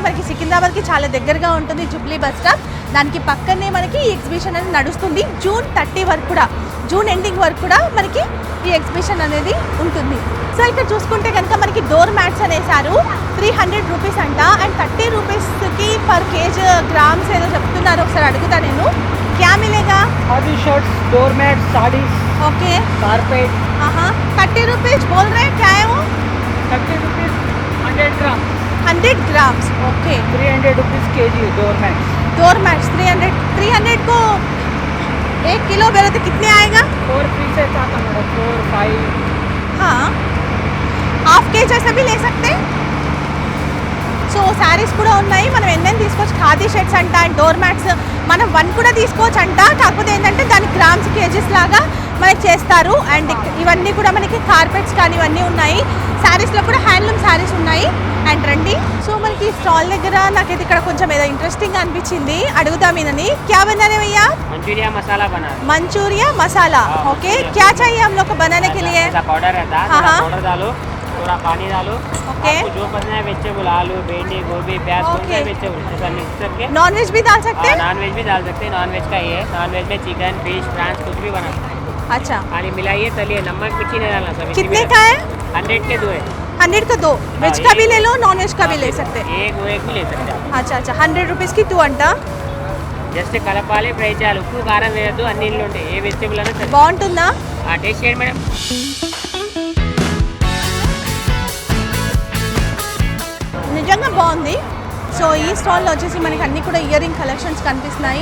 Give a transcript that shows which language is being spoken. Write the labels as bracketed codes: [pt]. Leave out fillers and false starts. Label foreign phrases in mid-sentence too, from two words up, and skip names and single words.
[te] మనకి సికింద్రాబాద్కి చాలా దగ్గరగా ఉంటుంది జూబ్లీ బస్ స్టాప్. దానికి పక్కనే మనకి ఈ ఎగ్జిబిషన్ అనేది నడుస్తుంది. June 30 వరకు కూడా, [en] June ending [te] వరకు కూడా మనకి ఈ ఎగ్జిబిషన్ అనేది ఉంటుంది. సో ఇక్కడ చూసుకుంటే కనుక మనకి [en] door mats [te] అనేసారు. 300 రూపీస్ అంట. అండ్ 30 రూపీస్కి [en] per kg grams [te] ఏదో చెప్తున్నారు. ఒకసారి అడుగుతా నేను. [hi] क्या मिलेगा? खादी शर्ट्स, डोर मैट, साड़ीज, ఓకే, कारपेट. 30 रुपीज बोल रे क्या है वो? 30 रुपीज 100 ग्राम. 100 ग्राम्स. ओके, 300 रुपीज केजी [en] door mat. door mats [hi] 300 को 1 किलो बोले तो कितने आएगा? 4 पीसेस आता है, 4, 5. हाँ, [en] half kg [hi] ऐसा भी ले सकते. [te] సో శారీస్ కూడా ఉన్నాయి, మనం ఎన్నైనా తీసుకోవచ్చు. ఖాదీ షర్ట్స్ అంట అండ్ [en] door mats [te] మనం 1 కూడా తీసుకోవచ్చు అంట. కాకపోతే ఏంటంటే దాని [en] grams kgs [te] లాగా మనకి చేస్తారు. అండ్ ఇవన్నీ కూడా మనకి కార్పెట్స్ కానీ ఇవన్నీ ఉన్నాయి. శారీస్లో కూడా [en] handloom sarees [te] ఉన్నాయి. అండ్ రండి. సో మనకి స్టాల్ దగ్గర నాకైతే ఇక్కడ కొంచెం ఏదో ఇంట్రెస్టింగ్ అనిపించింది. అడుగుదాం ఈయనని. [hi] क्या बनाने भैया? मंचूरिया मसाला बना है। मंचूरिया मसाला. ओके, क्या चाहिए हम लोग को बनाने के लिए? ऐसा पाउडर रहता है, हाँ, थोड़ा हाँ। पाउडर डालो, थोड़ा पानी डालो। ओके। आपको जो पसंद है वेजिटेबल, आलू, भिंडी, गोभी, प्याज, कौन ओके। सा वेजिटेबल ऐसा मिक्स करके [en] non veg [hi] भी डाल सकते हैं? [en] non veg [hi] भी डाल सकते हैं। [en] non veg [hi] का ये है, [en] non veg [hi] में चिकन, फिश, प्रॉन्स कुछ भी बना सकते हैं। अच्छा, खाली मिलाइए, तलिए, नमक मिर्ची नहीं डालना सब। कितने का है? 100 के 2 है। 100 का 2. वेज हाँ, का एक- भी ले लो, [en] non veg [hi] का भी ले सकते हैं. एक भी ले सकते हैं। [te] अच्छा, 100 రూపీస్కి 2 అంట. జస్ట్ కలపాలి, ఫ్రై చేయాలి. ఉప్పు కారం వేయద్దు, అన్ని ఇంట్లో ఉంటాయి. ఏ వెజిటేబుల్ అయినా సరే. బాగుంటుందా? టేస్ట్ చేయండి మేడం. నిజంగా బాగుంది. సో ఈ స్టాల్లో వచ్చేసి మనకి అన్ని కూడా [en] ear ring collections [te] కనిపిస్తున్నాయి.